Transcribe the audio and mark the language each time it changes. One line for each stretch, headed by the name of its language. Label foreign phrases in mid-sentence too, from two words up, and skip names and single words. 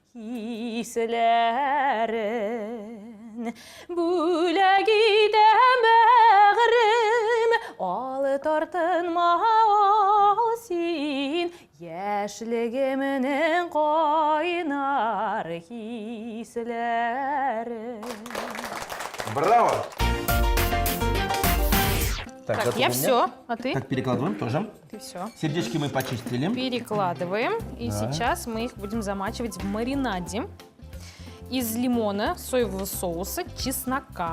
Tatar: Исләрен бүләк итәм бәгърем алы тартынма ал син яшьлегемнең кайнар хисләрен.
Russian: Браво! Так, готовы я у меня? все, а ты? Так, перекладываем тоже. Ты все. Сердечки мы почистили. Перекладываем, и Да. сейчас мы их будем замачивать в маринаде из лимона, соевого соуса, чеснока.